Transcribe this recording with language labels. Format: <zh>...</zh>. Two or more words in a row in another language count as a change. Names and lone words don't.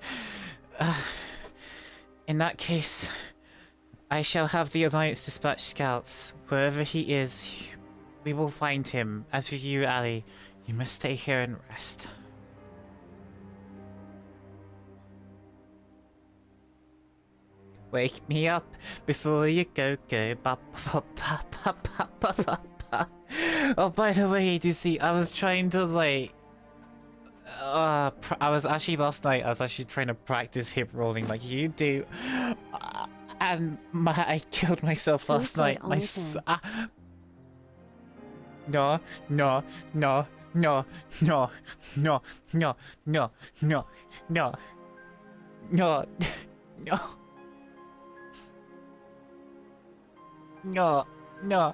<en>In that case, I shall have the Alliance dispatch scouts. Wherever he is, we will find him. As for you, Ali, you must stay here and rest. Wake me up before you go. Ba, ba, ba, ba, ba, ba, ba, ba. Oh, by the way, DC, I was trying to like... I was actually last night, I was actually trying to practice hip rolling like you do. And I killed myself last night. No, no, no, no, no, no, no, no, no, no, no, no, no, no.</en>